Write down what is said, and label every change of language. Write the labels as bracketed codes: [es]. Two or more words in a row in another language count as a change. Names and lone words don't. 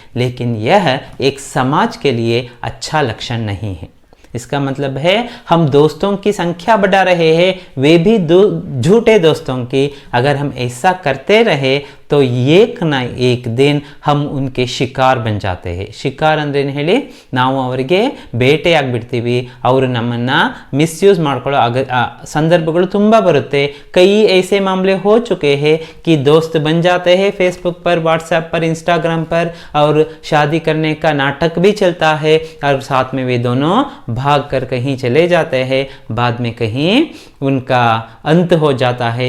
[hi] लेकिन यह एक समाज के लिए अच्छा लक्षण नहीं है। इसका मतलब है हम दोस्तों की संख्या बढ़ा रहे हैं, वे भी झूठे दोस्तों की। अगर हम ऐसा करते रहे तो एक ना एक दिन हम उनके ಶಿಕಾರ್ बन जाते हैं। [kn] ಶಿಕಾರ್ ಅಂದ್ರೆ ಏನು ಹೇಳಿ? ನಾವು ಅವರಿಗೆ ಬೇಟೆಯಾಗ್ಬಿಡ್ತೀವಿ, ಅವರು ನಮ್ಮನ್ನು ಮಿಸ್ಯೂಸ್ ಮಾಡ್ಕೊಳ್ಳೋ ಸಂದರ್ಭಗಳು ತುಂಬ ಬರುತ್ತೆ। [hi] कई ऐसे मामले हो चुके हैं कि दोस्त बन जाते हैं फेसबुक पर, व्हाट्सएप पर, इंस्टाग्राम पर, और शादी करने का नाटक भी चलता है और साथ में वे दोनों भाग कर कहीं चले जाते हैं, बाद में कहीं उनका अंत हो जाता है।